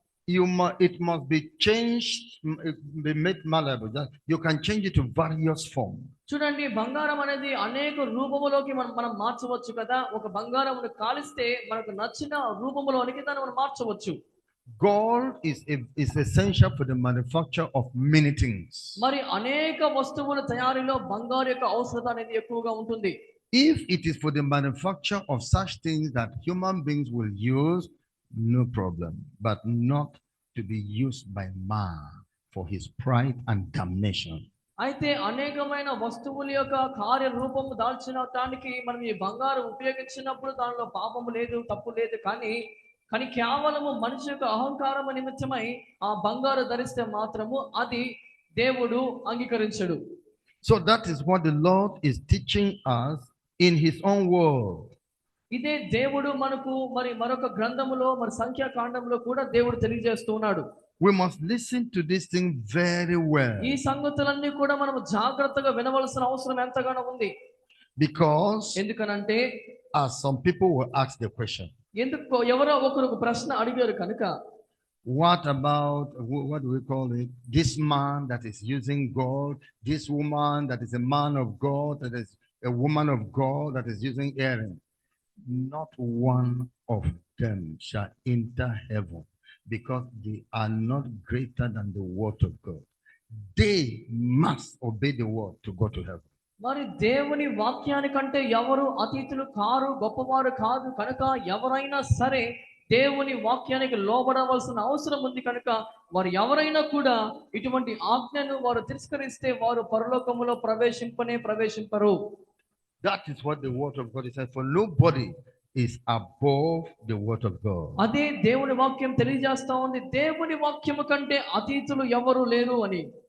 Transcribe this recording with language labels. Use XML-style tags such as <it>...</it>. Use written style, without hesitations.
<en>It must be changed, be made malleable. You can change it to various forms.</en> <te>చూడండి, బంగారం అనేది అనేక రూపములోకి మనం మార్చవచ్చు కదా. ఒక బంగారమును కాలిస్తే మనకు నచ్చిన రూపములోనికి దాన్ని మనం మార్చవచ్చు.</te> <en>Gold is essential for the manufacture of many things.</en> <te>మరి అనేక వస్తువుల తయారీలో బంగారు యొక్క అవసరత అనేది ఎక్కువగా ఉంటుంది.</te> <en>If it is for the manufacture of such things that human beings will use, no problem, but not to be used by man for his pride and damnation.</en> <te>అయితే అనేకమైన వస్తువుల యొక్క కార్యరూపము దాల్చిన దానికి మనం ఈ బంగారం ఉపయోగించినప్పుడు దానిలో పాపము లేదు, తప్పు లేదు. కానీ కేవలము మనిషి యొక్క అహంకారము నిమిత్తమై ఆ బంగారు ధరిస్తే మాత్రము అది దేవుడు అంగీకరించడు.</te> <en>So that is what the Lord is teaching us in his own word.</en> <te>ఇదే దేవుడు మనకు మరి మరొక గ్రంథములో మరి సంఖ్యాకాండంలో కూడా దేవుడు తెలియజేస్తూ ఉన్నాడు.</te> <en>We must listen to this thing very well.</en> <te>ఈ సంగతులన్నీ కూడా మనం జాగ్రత్తగా వినవలసిన అవసరం ఎంతగానో ఉంది.</te> <en>Because</en> <te>ఎందుకనంటే</te> <en>some people will ask the question.</en> <te>ఎందుకు ఎవరో ఒకరు ప్రశ్న అడిగారు కనుక,</te> <en>what about, what do we call it, this man that is using gold, this woman that is a man of God, that is a woman of God that is using earring? Not one of them shall enter heaven, because they are not greater than the word of God. They must obey the word to go to heaven.</en> <te>మరి దేవుని వాక్యానికంటే ఎవరు అతీతులు car, గొప్పవారు కాదు కనుక ఎవరైనా సరే దేవుని వాక్యానికి లోబడవలసిన అవసరం ఉంది కనుక వారు ఎవరైనా కూడా ఇటువంటి ఆజ్ఞను వారు తిరస్కరిస్తే వారు పరలోకములో ప్రవేశింపరు.</te> <en>That is what the word of God says. For nobody is above the word of God.</en> <te>అదే దేవుని వాక్యం తెలియజేస్తా ఉంది. దేవుని వాక్యము కంటే అతీతులు ఎవరు లేరు అని.</te>